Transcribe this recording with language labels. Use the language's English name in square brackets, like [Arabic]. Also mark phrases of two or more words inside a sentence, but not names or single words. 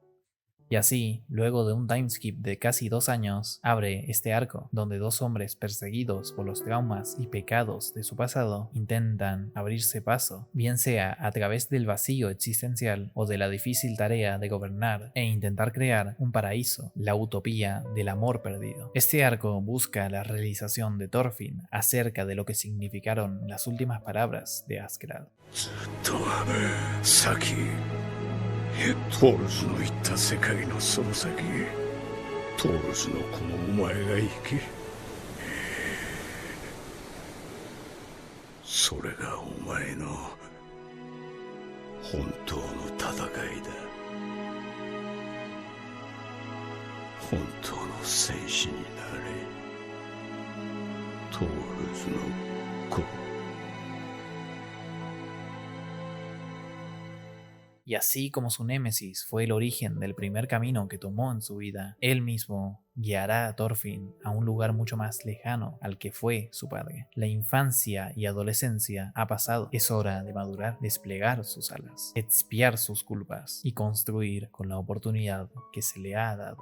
[Spanish] Y así, luego de un timeskip de casi 2 años, abre este arco, donde dos hombres perseguidos por los traumas y pecados de su pasado intentan abrirse paso, bien sea a través del vacío existencial o de la difícil tarea de gobernar e intentar crear un paraíso, la utopía del amor perdido. Este arco busca la realización de Thorfinn acerca de lo que significaron las últimas palabras de Asgrad. [Japanese] トールズの言った世界のその先へトールズのこのお前が行けそれがお前の本当の戦いだ本当の戦士になれトールズの子 [Spanish] Y así como su némesis fue el origen del primer camino que tomó en su vida, él mismo guiará a Thorfinn a un lugar mucho más lejano al que fue su padre. La infancia y adolescencia ha pasado. Es hora de madurar, desplegar sus alas, expiar sus culpas y construir con la oportunidad que se le ha dado.